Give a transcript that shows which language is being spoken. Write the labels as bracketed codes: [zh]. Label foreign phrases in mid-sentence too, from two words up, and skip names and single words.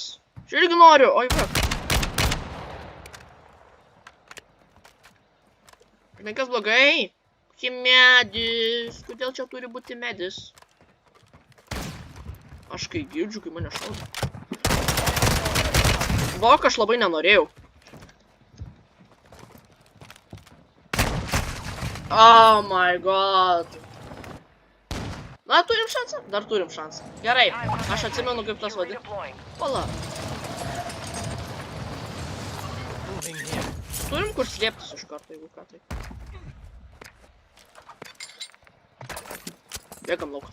[lt] Čia irgi noriu. Oi, va. Žinai, kas blogai? Kokie medis? Kodėl čia turi būti medis? Aš kai girdžiu, kai mane šaudo. Vok, aš labai nenorėjau. [en] Oh my god. [lt] Na, turim šansą? Dar turim šansą. Gerai, aš atsimenu, kaip tas vadina. Pala. Turim kur slėptis iš karto, jeigu ką tai. Bėgam lauk.